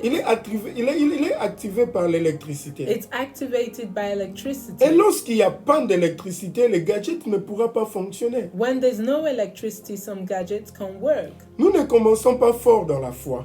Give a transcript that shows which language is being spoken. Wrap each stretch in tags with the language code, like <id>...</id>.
<fr>Il est activé par l'électricité.</fr> <en>It's activated by electricity.</en> <fr>Et lorsqu'il y a panne d'électricité, le gadget ne pourra pas fonctionner.</fr> <en>When there's no electricity, some gadgets can't work.</en> <fr>Nous ne commençons pas fort dans la foi.</fr>